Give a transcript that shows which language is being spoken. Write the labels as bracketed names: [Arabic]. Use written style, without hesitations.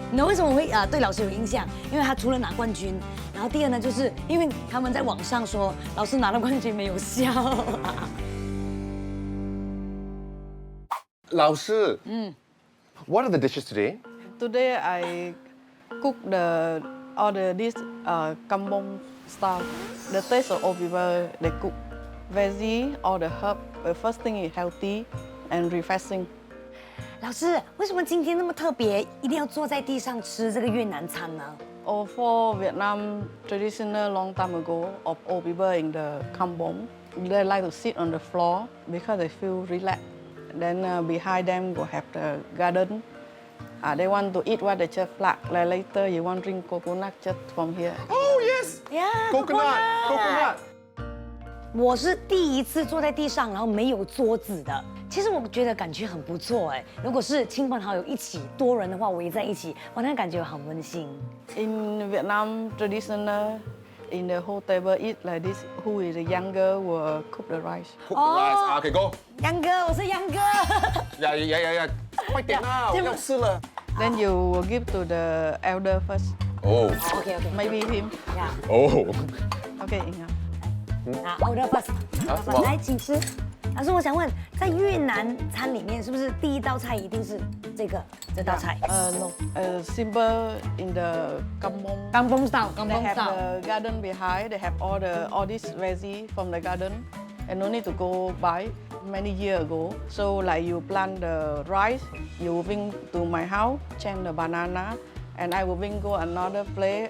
[Chinese] 你为什么会对老师有印象？因为他除了拿冠军，然后第二呢，就是因为他们在网上说老师拿了冠军没有笑。 [English] 老师，What are the dishes today? Today I cook all the dish kampong style. The taste of all people they cook veggie, all the herb. The first thing is healthy and refreshing. [Chinese] 老师，为什么今天那么特别，一定要坐在地上吃这个越南餐呢？ [English] Or for Vietnam traditional long time ago of old people in the kampong, they like to sit on the floor because they feel relaxed. Then behind them will have the garden. They want to eat what they just like. Like later you want to drink coconut just from here. Oh yes. Yeah, Coconut. [Chinese] 我是第一次坐在地上，然后没有桌子的。其实我觉得感觉很不错哎。如果是亲朋好友一起，多人的话围在一起，哇，那感觉很温馨。 [English] In Vietnam traditional, in the whole table eat like this. Who is the younger will cook the rice. Cook the rice. Okay, go. [Chinese] 杨哥，我是杨哥。呀，快点啊，我要吃了。 [English] Then you will give to the elder first. Oh. OK， Maybe him. 呀， Oh. Okay, enough. [Chinese] 啊 ， [English] order first， [Chinese] 来，请吃。老师，我想问，在越南餐里面，是不是第一道菜一定是这道菜？ [English] No. Simple in the kampong. [Chinese] 刚崩上， [English] They have the garden behind. They have all this veggie from the garden, and no need to go buy. Many years ago, so like you plant the rice, you bring to my house, change the banana, and I will bring go another place.